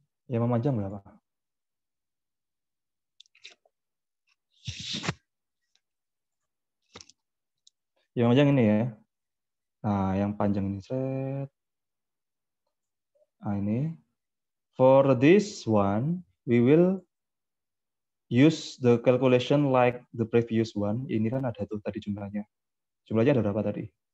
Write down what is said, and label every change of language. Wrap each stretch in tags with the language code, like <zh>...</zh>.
<id>Yang memanjang berapa? Yang memanjang ini ya. Nah, yang panjang ini set. Nah, ini.</id> <en>For this one, we will use the calculation like the previous one.</en> <id>Ini kan ada tuh tadi jumlahnya. Jumlahnya ada berapa tadi?</id>